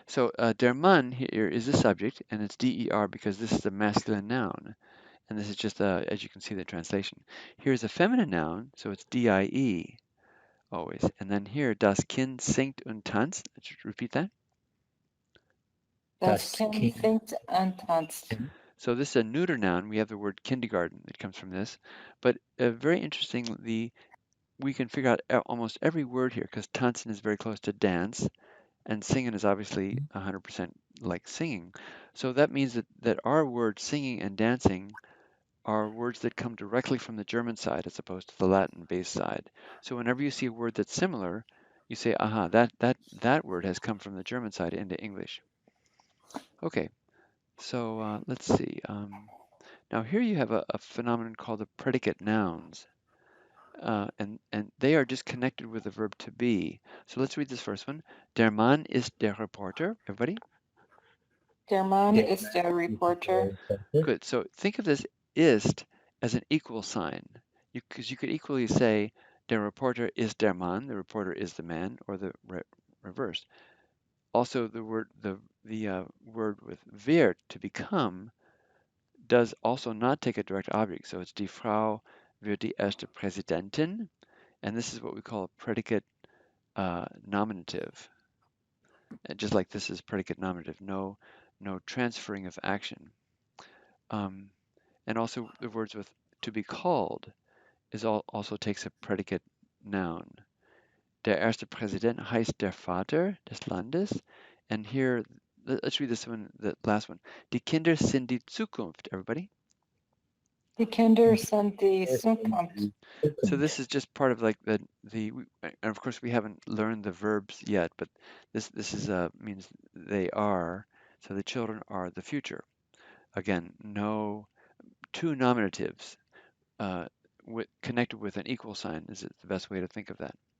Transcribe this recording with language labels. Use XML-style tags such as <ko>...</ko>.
<en>So der Mann here is the subject, and it's der because this is a masculine noun. And this is just, as you can see, the translation. Here's a feminine noun, so it's die always. And then here,</en> <de>das Kind singt und tanzt.</de> <en>Let's repeat that.</en> <de>Das Kind singt und tanzt.</de> <en>So this is a neuter noun. We have the word kindergarten that comes from this. But very interestingly, we can figure out almost every word here because tanzen is very close to dance, and singing is obviously 100% like singing. So that means that our words singing and dancing are words that come directly from the German side as opposed to the Latin-based side. So whenever you see a word that's similar, you say, aha, that word has come from the German side into English. Okay, so let's see. Now here you have a phenomenon called the predicate nouns. And they are just connected with the verb to be. So let's read this first one.</en> <de>Der Mann ist der Reporter.</de> <en>Everybody?</en> <de>Der Mann ist der Reporter.</de> <en>Good. So think of this ist as an equal sign, because you could equally say</en> <de>der Reporter ist der Mann,</de> <en>the reporter is the man, or the reverse. Also, the word word with wird, to become, does also not take a direct object. So it's</en> <de>die Frau wird die erste Präsidentin,</de> <en>and this is what we call a predicate nominative. And just like this is predicate nominative, no transferring of action. And also the words with to be called also takes a predicate noun.</en> <de>Der erste Präsident heißt der Vater des Landes.</de> <en>And here, let's read this one, the last one.</en> <de>Die Kinder sind die Zukunft,</de> <en>everybody.</en> <de>Die Kinder sind die Zukunft.</de> <en>So this is just part of like the and of course we haven't learned the verbs yet, but this is means they are. So the children are the future. Again, no two nominatives connected with an equal sign is the best way to think of that.</en>